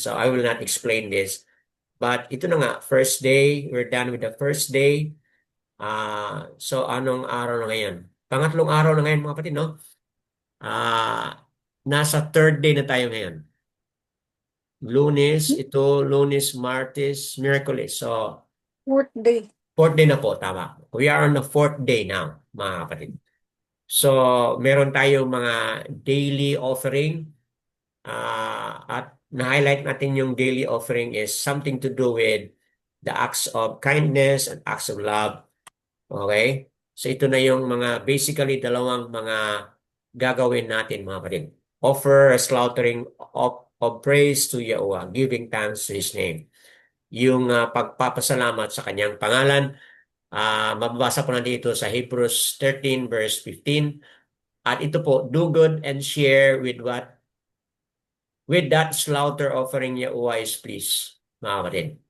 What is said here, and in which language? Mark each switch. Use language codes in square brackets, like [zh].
[en] So I will not explain this. But [tl] ito na nga, [en] first day, we're done with the first day. [tl] So anong araw na ngayon? Pangatlong araw na ngayon, mga kapatid, no? Nasa [en] third day [tl] na tayo ngayon. Lunes, Martes, Miyerkules. So, [en] Fourth day. fourth day [tl] na po, tama. [en] We are on the fourth day now, [tl] mga kapatid. So, meron tayong mga daily offering. At na-highlight natin yung [en] daily offering is something to do with the acts of kindness and acts of love. Okay? [tl] So, ito na yung basically dalawang mga gagawin natin, mga kapatid. [en] Offer a slaughtering of praise to Yahuwah, giving thanks to His name. [tl] Yung pagpapasalamat sa kanyang pangalan, mababasa po na dito sa Hebrews 13 verse 15. At ito po, [en] do good and share with that slaughter offering Yahuwah is pleased, [tl] mga kapatid.